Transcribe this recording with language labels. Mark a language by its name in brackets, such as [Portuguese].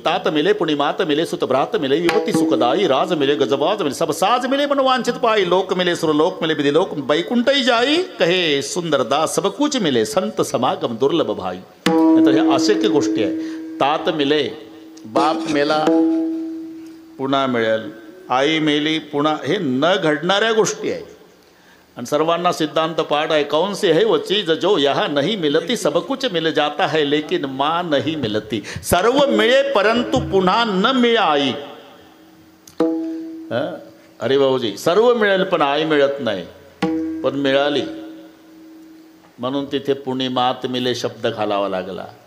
[Hindi] तात मिले पुणी मात मिले सुत भ्रात मिले युवती सुखदाई राज मिले गजबाज मिले सब साज मिले मन वांछित पाई लोक मिले सुरलोक मिले विधि लोक बैकुंठई जाई कहे सुंदर दास सब कुछ मिले संत समागम दुर्लभ भाई. [Marathi] तर हे अशक्य गोष्टी आहे. [Hindi] तात मिले, [Marathi] बाप मेला पुन्हा मिळेल, आई मेली पुन्हा, हे न घडणाऱ्या गोष्टी आहेत. आणि सर्वांना सिद्धांत पाठ आहे. [Hindi] कौन से है वो चीज जो यहाँ नहीं मिलती, सब कुछ मिल जाता है लेकिन माँ नहीं मिलती. [Marathi] सर्व मिळे परंतु पुन्हा न मिळाई. अरे भाऊजी, सर्व मिळेल पण आई मिळत नाही. पण मिळाली म्हणून तिथे पुणे मात मिले शब्द घालावा लागला.